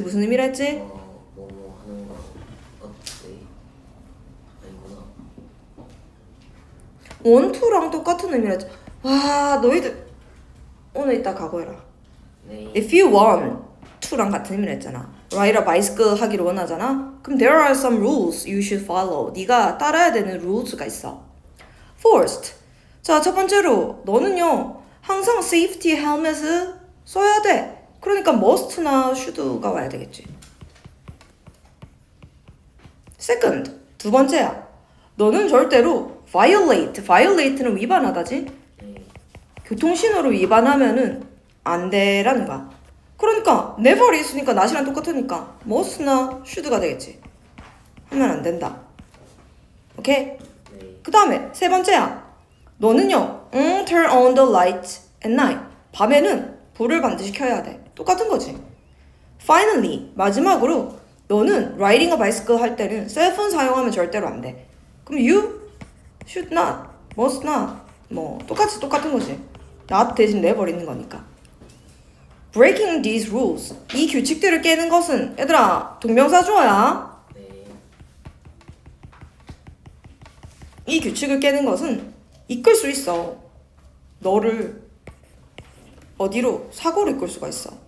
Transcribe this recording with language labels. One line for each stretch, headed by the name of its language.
Korean: 무슨 의미라 했지? 뭐뭐 하는 거 어때? 아니구나. want to랑 똑같은 의미라 했지. 와, 너희들 오늘 이따 각오해라. 네.
English: If you want to
Korean: 랑 같은 의미라 했잖아.
English: ride a bicycle
Korean: 하기를 원하잖아. 그럼
English: there are some rules you should follow.
Korean: 네가 따라야 되는 rules가 있어.
English: First.
Korean: 자, 첫 번째로 너는요 항상 safety helmet을 써야 돼. 그러니까 must나 should가 와야 되겠지. Second, 두 번째야. 너는 절대로 violate는 위반하다지. 네. 교통신호를 위반하면은 안 돼라는 거야. 그러니까 never이 있으니까 not이랑 똑같으니까 must나 should가 되겠지. 하면 안 된다. 오케이? 네. 그 다음에 세 번째야. 너는요,
English: turn on the light at night.
Korean: 밤에는 불을 반드시 켜야 돼. 똑같은 거지. Finally, 마지막으로 너는
English: riding a bicycle
Korean: 할 때는 셀폰 사용하면 절대로 안 돼.
English: 그럼 you should not, must not
Korean: 뭐 똑같은 거지. not 대신 내버리는 거니까.
English: Breaking these rules.
Korean: 이 규칙들을 깨는 것은 얘들아 동명사 주어야. 네. 이 규칙을 깨는 것은 이끌 수 있어. 너를 어디로? 사고로 이끌 수가 있어.